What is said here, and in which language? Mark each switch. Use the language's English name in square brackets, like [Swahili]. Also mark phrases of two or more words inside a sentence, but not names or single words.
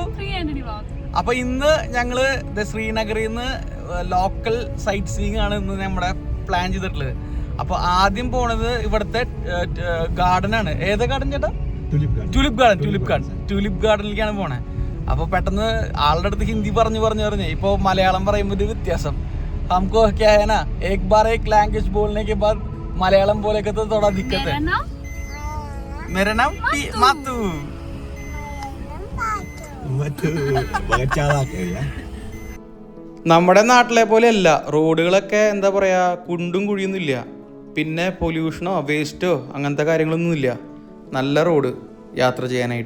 [Malayalam] അപ്പോൾ ഇന്ന് ഞങ്ങൾ ശ്രീനഗറിൽ നിന്ന് [English] local sight seeing [Malayalam] ആണ് ഇന്ന് നമ്മുടെ പ്ലാൻ ചെയ്തിട്ടുള്ളത്. അപ്പോൾ ആദ്യം പോണത് ഇവിടുത്തെ ഗാർഡനാണ്. ഏതാ ഗാർഡൻ ചേട്ടാ? ട്യൂലിപ്പ് ഗാർഡനിലേക്കാണ് പോണേ. അപ്പോൾ പെട്ടെന്ന് ആളുടെ അടുത്ത് ഹിന്ദി പറഞ്ഞ് ഇപ്പോൾ മലയാളം പറയുമ്പോൾ ഒരു വ്യത്യാസം. [Hindi] हमको क्या है ना, एक बार एक लैंग्वेज बोलने के बाद मलयालम बोले के तो थोड़ा दिक्कत है. मेरा नाम मातू. [Malayalam] നമ്മുടെ നാട്ടിലെ പോലെയല്ല, റോഡുകളൊക്കെ എന്താ പറയാ, കുണ്ടും കുഴിയൊന്നും ഇല്ല, പിന്നെ പൊല്യൂഷനോ വേസ്റ്റോ അങ്ങനത്തെ കാര്യങ്ങളൊന്നും ഇല്ല. നല്ല റോഡ് യാത്ര ചെയ്യാനായിട്ട്.